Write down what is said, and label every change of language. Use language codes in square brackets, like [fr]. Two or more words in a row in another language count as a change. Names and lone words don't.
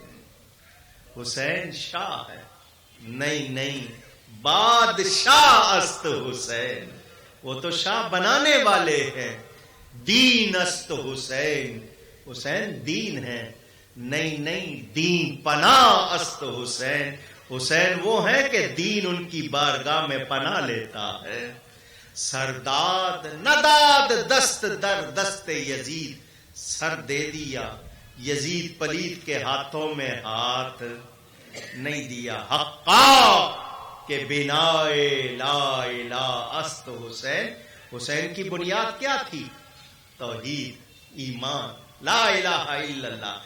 [ur] حسین شاہ ہے، نہیں [fa] بادشاہ است حسین. [ur] وہ تو شاہ بنانے والے ہیں. [fa] دین است حسین، [ur] حسین دین ہے. [fa] نہیں دین پناہ است حسین. [ur] حسین وہ ہے کہ دین ان کی بارگاہ میں پناہ لیتا ہے. [fa] سرداد نداد دست در دست یزید، [ur] سر دے دیا یزید پلید کے ہاتھوں میں ہاتھ نہیں دیا. [fa] حقا کہ بنائے لا الہ است حسین. [ur] حسین کی بنیاد کیا تھی؟ توحید، ایمان، [ar] لا الہ الا اللہ.